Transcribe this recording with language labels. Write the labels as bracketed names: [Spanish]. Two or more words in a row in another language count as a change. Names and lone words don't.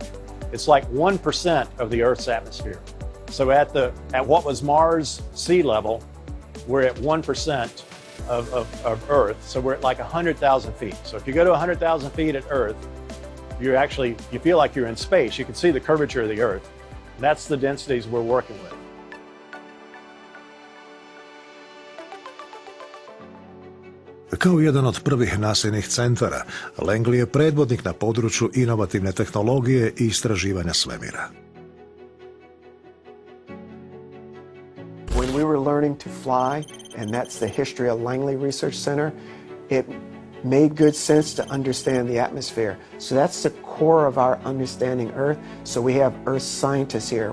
[English] It's like 1% of the Earth's atmosphere. So at what was Mars sea level, we're at 1% of Earth. So we're at like 100,000 feet. So if you go to 100,000 feet at Earth, you feel like you're in space. You can see the curvature of the Earth. That's the densities we're working with. [Croatian] Kao jedan od prvih NASA-inih centara, Langley je predvodnik na području inovativne tehnologije i istraživanja svemira. [English] When we were learning to fly, and that's the history of Langley Research Center, it made good sense to understand the atmosphere. So that's the core of our understanding Earth. So we have Earth scientists here.